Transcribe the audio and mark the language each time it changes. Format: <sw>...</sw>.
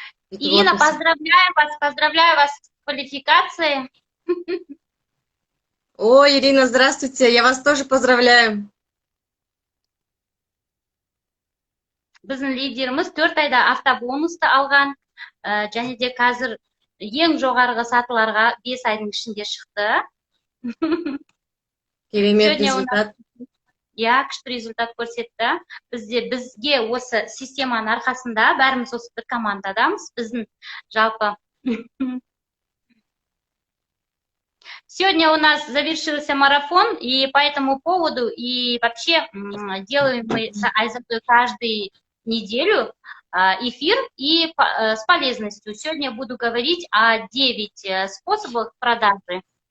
<ru>Ирина, поздравляю вас с квалификацией. О, Ирина, здравствуйте, я вас тоже поздравляю.</ru> <kk>Біздің лидеріміз 4 айда автобонусты алған, және де қазір ең жоғарғы сатыларға 5 айдың ішінде шықты. Керемет результат. Я, күшті результат көрсетті. Бізге осы системаның арқасында бәріміз осы бір командадамыз. Біздің жалпы.</kk> <ru>Сегодня у нас завершился марафон, и по этому поводу, и вообще делаем мы с Айзатой каждую неделю эфир и с полезностью. Сегодня я буду говорить о 9 способах продажи.</ru>